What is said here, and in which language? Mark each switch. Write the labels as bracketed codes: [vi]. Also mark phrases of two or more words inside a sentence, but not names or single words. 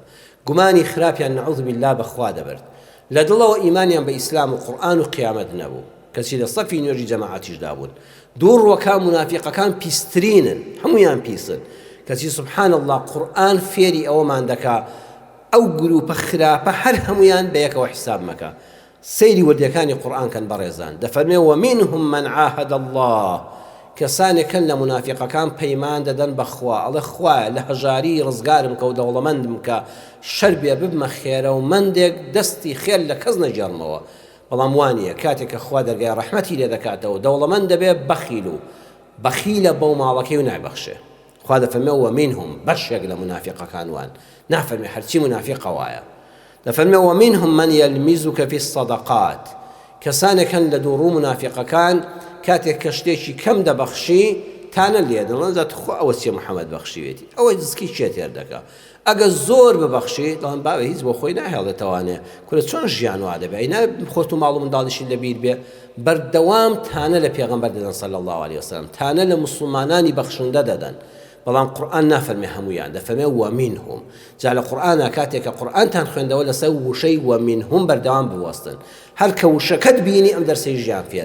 [ckb] گومانی خراپیان [ar] نەعوذ بالله [ckb] بەخوا دەبرد لە دڵەوە ئیمانیان بە ئیسلام و قورئان و قیامەت نەبوو کەچی لە سەفی نوێژی جەماعەتیشدا بوون دوو ڕووەکان منافقەکان پیسترینن هەمویان پیسن کەچی [ar] سبحان الله [ckb] قورئان فێری ئەوەمان دەکا ئەو گروپە خراپە هەر هەمویان بە یەکەوە حساب مەکە سەیری وردەکانی قورئان کەن بەڕێزان دەفەرمێ [ar] ومنهم من عاهد الله [ckb] کەسانێکن لە منافقەکان پەیمان دەدەن بەخوا ئەڵێ خوایە لە هەژاری ڕزگارم کە و دەوڵەمەندم کە شەر بێ ببمە خێرە و مندێک دەستی خێر لە کەس نەجێڕمەوە بەڵام وانییە کاتێک کە خوا دەرگای ڕەحمەتی لێ دەکاتەوە دەوڵەمەند دەبێ بەخیل و بەخیلە بەو ماڵەکەی و نایبەخشێ خوا دەفەرمێ ومنهم بەشێک لە منافقەکان وان نافەرمێ هەرچی منافقە وایە دەفەرمێ [ar] ومنهم من يلمزك في [ckb] الصدقات کەسانێکن لە دووڕوو منافقەکان کاتێک کە شتێکی کەم دەبەخشی تانە لێ دەڵێن زات خۆ ئەوە چێ محەممەد بەخشیوێتی ئەوەی دزکی چێ تێر دەکا ئەگە زۆر ببەخشی دەڵێن باوە هیچ بۆ خۆی ناهێڵێتەوانێ کورە چۆن ژیان وا دەبێ ئەینا خۆت و ماڵ و منداڵیشی لەبیر بێ بەردەوام تانە لە پێغەمبەر دەدەن [ar] صلی الله علیه وسلم [ckb] تانە لە موسڵمانانی بەخشندە دەدەن بەڵام قورئان نافەرمێ هەمویان دەفەرمێ ومنهم جا لە قورئانە کاتێککە قورئانتان خوێندەوە لەسەر وشەی ومنهم بەردەوام بوەستن هەر کە وشەکەت بینی ئەم دەرسەی ژیان